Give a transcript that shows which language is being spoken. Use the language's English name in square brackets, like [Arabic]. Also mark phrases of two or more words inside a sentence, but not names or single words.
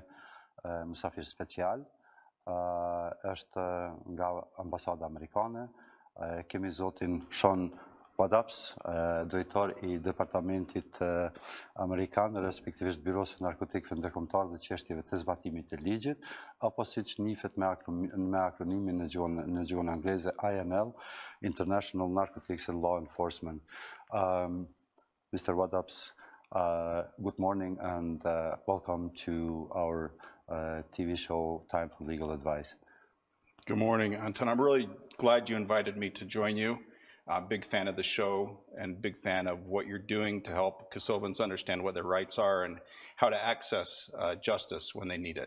[Albanian] musafir special, është nga ambasada amerikane, kemi zotin Sean Wadaps, drejtor I Departamentit Amerikan, respektivisht Byros së Narkotikëve Ndërkombëtar dhe çështjeve të zbatimit të ligjit, apo siç njihet me akronimin në gjuhën angleze INL, [English] International Narcotics and Law Enforcement. Mr. Wadaps, good morning and welcome to our TV show, Time for Legal Advice. Good morning, Anton. I'm really glad you invited me to join you. I'm a big fan of the show and big fan of what you're doing to help Kosovans understand what their rights are and how to access justice when they need it.